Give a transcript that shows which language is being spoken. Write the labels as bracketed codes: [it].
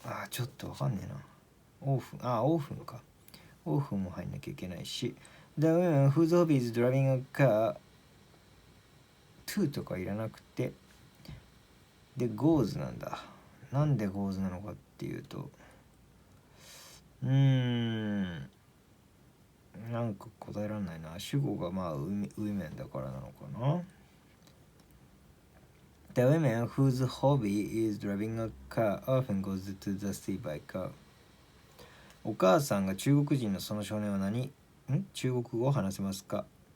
[ja] ちょっとわかんねえな。オーフンか。オーフンも入んなきゃいけないし。 [en] The women whose hobby is driving a car to [ja] とかいらなくて、で [en] goes [ja] なんだ。なんで goes なのかっていうと、なんか答えられないな。主語がまあwomenだからなのかな。 [en] The women whose hobby is driving a car often goes to the sea by car。 [ja] お母さんが中国人のその少年は中国語を話せますか。